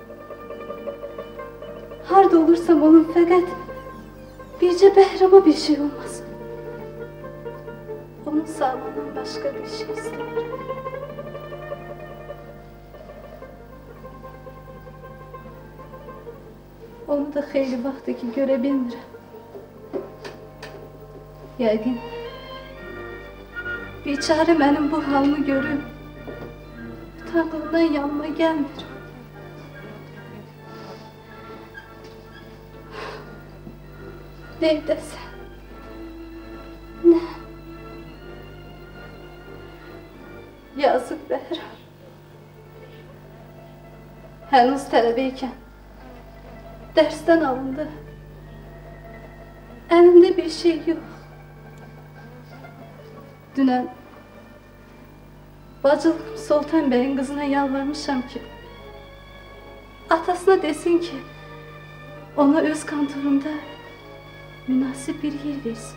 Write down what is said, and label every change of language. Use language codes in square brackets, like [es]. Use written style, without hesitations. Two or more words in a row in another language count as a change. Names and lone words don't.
[az] Harda olursam olun fakat birce Behram'a bir şey olmasın. [tr] Onun sağlığından başka bir şey istemiyorum. [az] Onu da xeyli vaxtdır ki görə bilmirəm. Yəqin biçare mənim bu halımı görüb utandığından yanıma gəlmir. Neydəsən? Nə? Yazıq Behram. [tr] Henüz tələbəyikən dersten alındı. Elimde bir şey yok. [az] Dünen bacılığım Sultan Bey'in kızına yalvarmışam ki atasına desin ki ona öz kantorunda münasip bir yer versin.